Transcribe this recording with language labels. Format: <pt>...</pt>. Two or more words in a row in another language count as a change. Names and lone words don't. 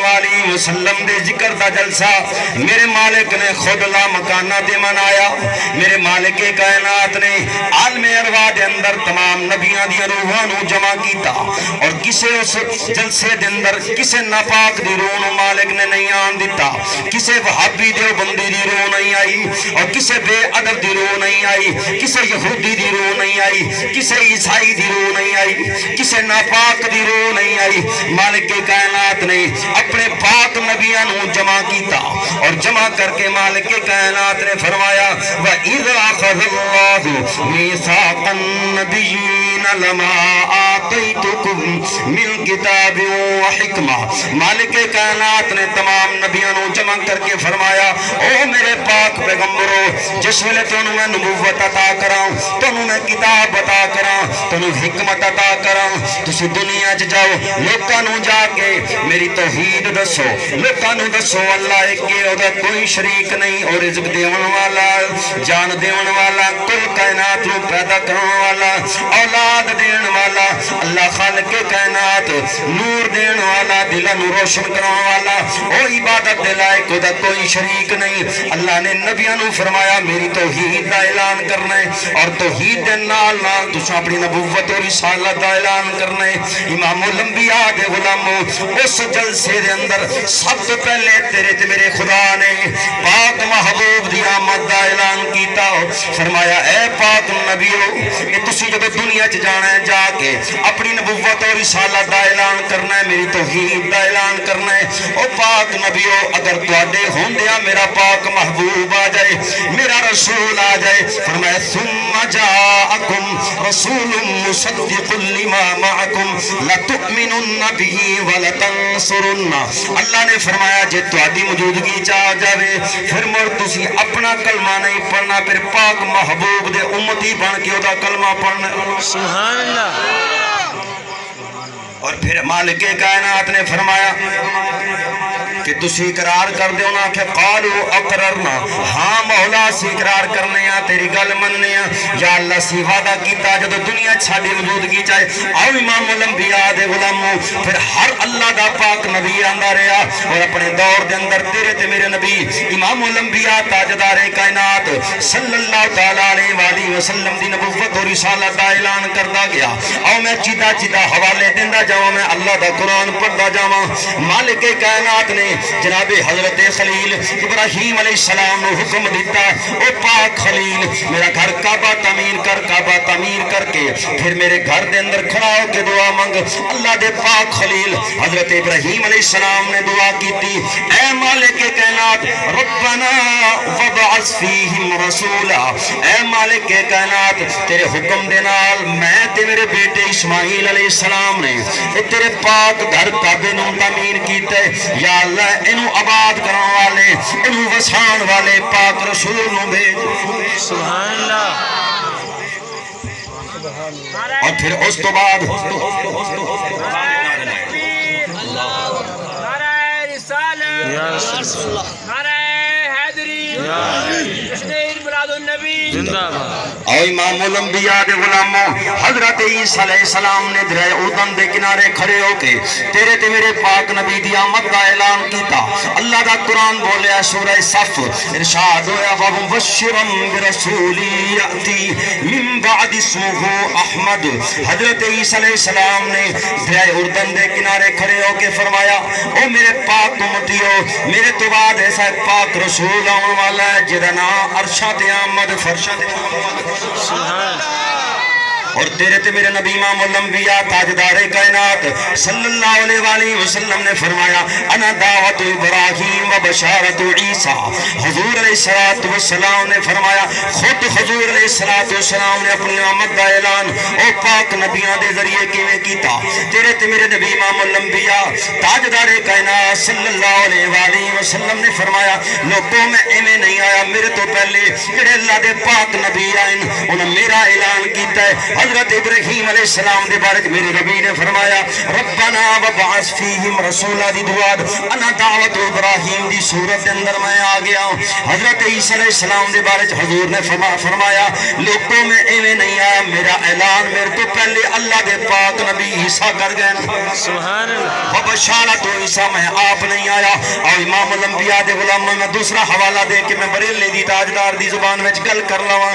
<ar>وآلہ وسلم</ar> <pa>دے ذکر دا جلسہ میرے مالک نے خود لا مکانہ دے منایا میرے مالک کائنات نے عالم ارواح دے اندر تمام نبیاں دی روحانو جمع کیتا اور کسے اس جلسے دے اندر کسے ناپاک دی روح نو مالک نے نہیں آن دیتا کسے وہابی دیوبندی دی روح نہیں آئی اور کسے بے ادب دی روح نہیں آئی کسے یہودی دی روح نہیں آئی کسے عیسائی دی روح نہیں آئی کسے ناپاک دی روح نہیں آئی مالک کائنات نے اپنے پاک نبیاں نو جمع کیتا اور جمع کر کے مالک کائنات نے فرمایا</pa> <ar>وَإِذْ أَخَذَ اللَّهُ مِيثَاقَ النَّبِيِّينَ لَمَا آتَيْتُكُم مِّن كِتَابٍ وَحِكْمَةٍ</ar> <pa>مالک کائنات نے تمام نبیوں نو جمع کر کے فرمایا او میرے پاک پیغمبرو جس ویلے تانوں میں نبوت عطا کراں تانوں میں کتاب عطا کراں تانوں حکمت عطا کراں تسی دنیا چ جاؤ لوکاں نو جا کے میری توحید دسو لوکاں نو دسو اللہ ایک ہے اودا کوئی شریک نہیں اور رزق دیون والا جان دیون والا کل کائنات نو پیدا کرن والا اولاد دین والا اللہ خالق کائنات نور دین والا دل نو روشن کرن والا او عبادت دے لائق اودا کوئی شریک نہیں اللہ نے نبیوں نو فرمایا میری توحید دا اعلان کرنا ہے اور توحید دے نال نال تساں اپنی نبوت اور رسالت دا اعلان کرنا ہے امام الانبیاء دے غلاموں اس جلسے دے اندر سب تو پہلے تیرے تے میرے خدا نے پاک محبوب دی آمد دا اعلان کیتا فرمایا اے پاک نبیو کہ تسی جب دنیا چ جانا ہے جا کے اپنی نبوت اور رسالت دا اعلان کرنا ہے میری توحید دا اعلان کرنا ہے او پاک نبیو اگر تواڈے ہوندیاں میرا پاک محبوب آ جائے میرا رسول آ جائے فرمایا ثم</pa> <ar>جاءکم رسول مصدق لما معکم لتؤمنن به ولتنصرن</ar> <pa>اللہ نے فرمایا جے تواڈی موجودگی چ آ جاوے پھر مڑ تسی اپنا کلمہ نہیں پڑھنا پھر پاک محبوب دے امتی بن کے اودا کلمہ پڑھنا سبحان اللہ اور پھر مالک کائنات نے فرمایا کہ تسی اقرار کر دے انہاں کہ</pa> <ar>قالوا اقررنا</ar> <pa>ہاں مولا سی اقرار کرنے ہیں تیری گل مننے ہیں یا اللہ سی وعدہ کیتا جب دنیا چھاڑی موجودگی چاہے او امام الانبیاء دے غلاموں پھر ہر اللہ دا پاک نبی آندا رہا اور اپنے دور دے اندر تیرے تے میرے نبی امام الانبیاء تاجدار کائنات</pa> <ar>صلی اللہ تعالی علیہ وآلہ وسلم</ar> <pa>دی نبوت اور رسالت دا اعلان کردا گیا او میں چیدہ چیدہ حوالے دیندا جاواں میں اللہ دا قرآن پڑھدا جاواں مالک کائنات نے جناب حضرت خلیل ابراہیم علیہ السلام نے حکم دیتا او پاک خلیل میرا گھر کعبہ تعمیر کر کے پھر میرے گھر دے اندر کھڑا ہو کے دعا مانگ اللہ دے پاک خلیل حضرت ابراہیم علیہ السلام نے دعا کیتی اے مالک کائنات</pa> <ar>ربنا وبعث فیہم رسولا</ar> <pa>اے مالک کائنات تیرے حکم دے نال میں تے میرے بیٹے اسماعیل علیہ السلام نے تیرے پاک گھر کعبے نو تعمیر کیتے یا اللہ انہوں آباد کرنے والے انہوں وسان والے پاک رسول نو بھیج سبحان اللہ اور پھر اس تو بعد نعرہ رسالت نعرہ حیدری تشدید میلاد النبی او امام الانبیاء دے غلاموں حضرت عیسیٰ علیہ السلام نے دریا اردن دے کنارے کھڑے ہو کے تیرے تے میرے پاک نبی دی آمد دا اعلان کیتا اللہ دا قرآن بولیا سورہ صف ارشاد ہویا</pa> <ar>وَمُبَشِّرًا بِرَسُولٍ يَأْتِي مِن بَعْدِ اسْمُهُ احمد</ar> <pa>حضرت عیسیٰ علیہ السلام نے دریا اردن دے کنارے کھڑے ہو کے فرمایا او میرے پاک امتیو میرے تو بعد ایسا ایک پاک رسول آن والا ہے جدا نام ارشاد احمد فرشاد سبحان اور تیرے تے میرے نبی امام الانبیاء تاجدار کائنات</pa> <ar>صلی اللہ علیہ وآلہ وسلم</ar> <pa>نے فرمایا</pa> <ar>انا دعوت ابراہیم و بشارت عیسیٰ</ar> <pa>حضور علیہ السلام نے فرمایا خود حضور علیہ السلام نے اپنی آمد دا اعلان او پاک نبیاں دے ذریعے کیویں کیتا تیرے تے میرے نبی امام الانبیاء تاجدار کائنات</pa> <ar>صلی اللہ علیہ وآلہ وسلم</ar> <pa>نے فرمایا لوگوں میں ایویں نہیں آیا میرے تو پہلے جڑے اللہ دے پاک نبی آئین انہوں میرا اعلان کیتا ہے حضرت ابراہیم علیہ السلام دے بارے میرے ربی نے فرمایا</pa> <ar>ربنا وبعث فیہم رسولا</ar> <pa>دی دعا</pa> <ar>انا دعوت ابراہیم</ar> <pa>دی صورت دے اندر میں آ گیا ہوں. حضرت عیسیٰ علیہ السلام دے بارے حضور نے فرمایا لوگوں میں ایویں نہیں آیا, میرا اعلان میرے تو پہلے اللہ دے پاک نبی عیسیٰ کر گئے. سبحان اللہ. بشارت عیسیٰ میں آپ نہیں آیا. اور امام الانبیاء دے غلاموں میں دوسرا حوالہ دے کے میں بریلوی دی تاجدار دی زبان وچ گل کر لواں.</pa>